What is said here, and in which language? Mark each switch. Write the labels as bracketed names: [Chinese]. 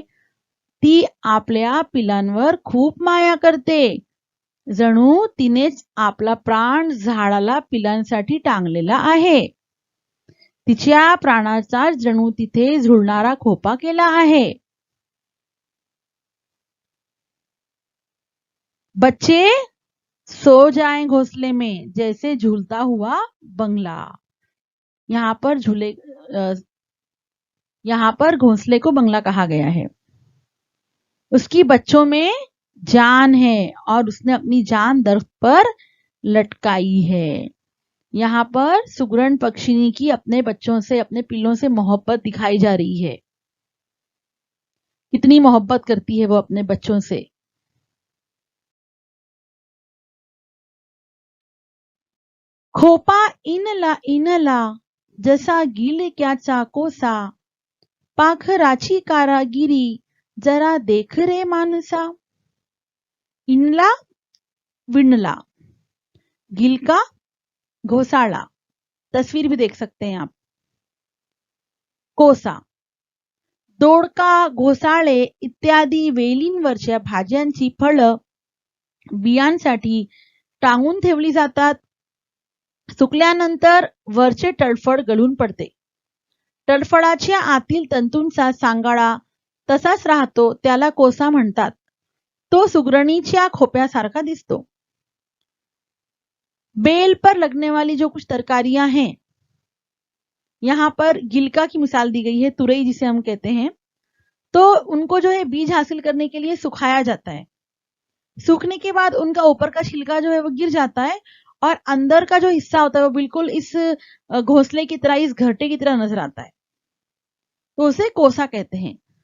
[Marathi] ती आपल्या पिलांवर खूप माया करते, जणू तिनेच आपला प्राण झाडाला पिलांसाठी टांगलेला आहे। तिच्या प्राणाचा जणू तिथे झुलणारा खोपा केला आहे। [Hindi] बच्चे सो जाए घोंसले में जैसे झूलता हुआ बंगला। यहाँ पर घोंसले को बंगला कहा गया है। उसकी बच्चों में जान है और उसने अपनी जान दरख्त पर लटकाई है। यहाँ पर सुगरण पक्षिणी की अपने बच्चों से, अपने पिल्लों से मोहब्बत दिखाई जा रही है। कितनी मोहब्बत करती है वो अपने बच्चों से। [Marathi] खोपा इनला जसा गिलक्याचा कोसा, पाखराची कारागिरी जरा देख रे मानसा। इनला विणला, गिलका घोसाळा, [Hindi] तस्वीर भी देख सकते हैं आप। [Marathi] कोसा दोडका, घोसाळे इत्यादी वेलींवरच्या भाज्यांची फळं बियांसाठी टांगून ठेवली जातात। सुकल्यानंतर वरचे तळफळ गळून पडते। तळफळाच्या आतील तंतूंचा सांगाडा तसाच राहतो, त्याला कोसा म्हणतात। तो सुगरणीच्या खोप्यासारखा दिसतो। [Hindi] बेल पर लगने वाली जो कुछ तरकारियां हैं, यहाँ पर गिलका की मिसाल दी गई है, तुरई जिसे हम कहते हैं। तो उनको जो है बीज हासिल करने के लिए सुखाया जाता है। सूखने के बाद उनका ऊपर का छिलका जो है वो गिर जाता है और अंदर का जो हिस्सा होता है वो बिल्कुल इस घोंसले की तरह, इस घरटे की तरह नजर आता है, तो उसे कोसा कहते हैं।